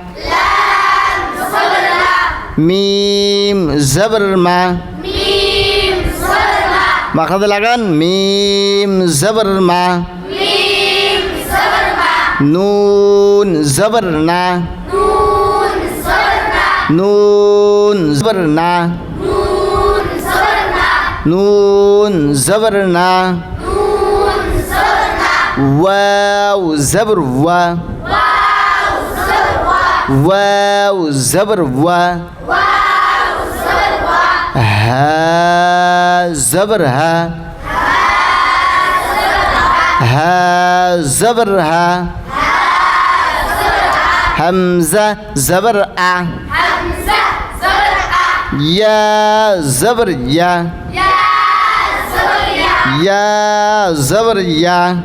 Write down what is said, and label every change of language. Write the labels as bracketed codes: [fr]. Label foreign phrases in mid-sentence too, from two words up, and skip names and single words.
[bn] মিম জবর মা মাখরাজ লাগান মিম জবর মা নুন জবর না নুন জবর না নুন জবর না [ar] واو زبر و واو زبر و ها زبر ها [bn] হা জবর হা হামজা জবর আ ইয়া জবর ইয়া ইয়া জবর ইয়া।